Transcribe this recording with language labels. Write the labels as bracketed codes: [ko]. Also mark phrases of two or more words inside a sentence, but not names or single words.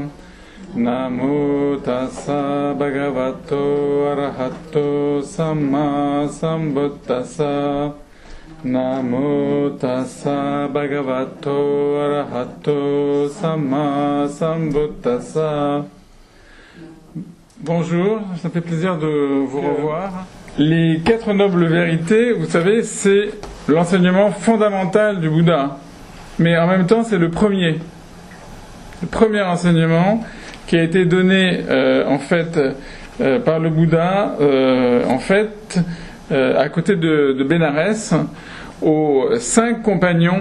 [pi] Namo tassa bhagavato arahato samma sambuddhassa. Namo tassa bhagavato arahato samma sambuddhassa. [fr] Bonjour, ça fait plaisir de vous revoir. Les 4 nobles vérités, vous savez, c'est l'enseignement fondamental du Bouddha. Mais en même temps, c'est le premier enseignement qui a été donné par le Bouddha à côté de Bénarès aux 5 compagnons.